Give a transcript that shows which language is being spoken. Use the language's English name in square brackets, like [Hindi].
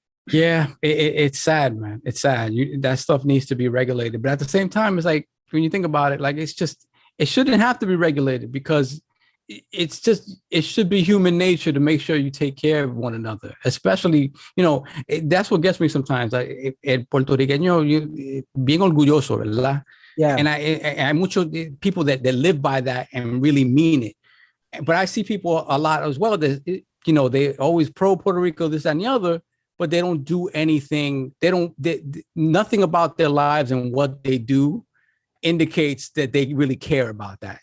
[English] Yeah, it's sad, man. It's sad. That stuff needs to be regulated. But at the same time, it's like, when you think about it, like, it shouldn't have to be regulated because it should be human nature to make sure you take care of one another, especially, that's what gets me sometimes. [Spanish] Like, el puertorriqueño, bien orgulloso, ¿verdad? [English] Yeah. And I [Spanish] muchos [English] people that live by that and really mean it. But I see people a lot as well that, they always pro Puerto Rico, this, that, and the other, but they don't do anything. Nothing about their lives and what they do indicates that they really care about that.